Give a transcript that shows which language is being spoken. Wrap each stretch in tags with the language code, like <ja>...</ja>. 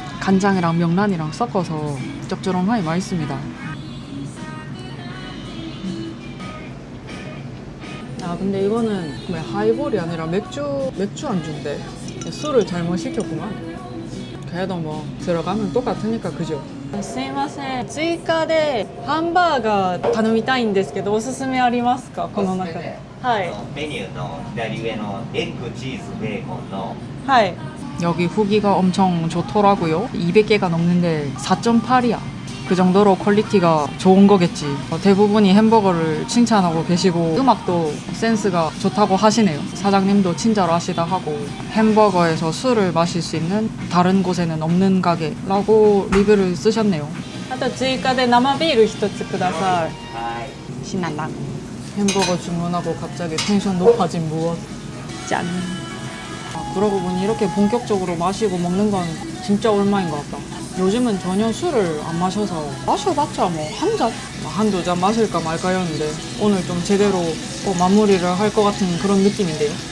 <ko>간장이랑 명란이랑 섞어서 짭조름하니 맛있습니다. 아 근데 이거는 왜 하이볼이 아니라 맥주 안주인데 술을 잘못 시켰구만. 그래도 뭐 들어가면 똑같으니까, 그죠?</ko> <ja>すいません、追加でハンバーガー頼みたいんですけど、おすすめありますか？この中で。はい。メニューの左上のエッグ、チーズ、ベーコンの 하이.</ja> <ko>여기 후기가 엄청 좋더라고요. 200개가 넘는데 4.8이야. 그 정도로 퀄리티가 좋은 거겠지. 대부분이 햄버거를 칭찬하고 계시고 음악도 센스가 좋다고 하시네요. 사장님도 친절하시다 하고, 햄버거에서 술을 마실 수 있는 다른 곳에는 없는 가게라고 리뷰를 쓰셨네요. 또</ko> <ja>追加で生ビール 1つください.</ja> <ko>신난다. 햄버거 주문하고 갑자기 텐션 높아진 무엇. 짠. 그러고 보니 이렇게 본격적으로 마시고 먹는 건 진짜 오랜만인 것 같다. 요즘은 전혀 술을 안 마셔서 마셔봤자 뭐 한 잔? 한두 잔 마실까 말까였는데 오늘 좀 제대로 마무리를 할 것 같은 그런 느낌인데요.</ko>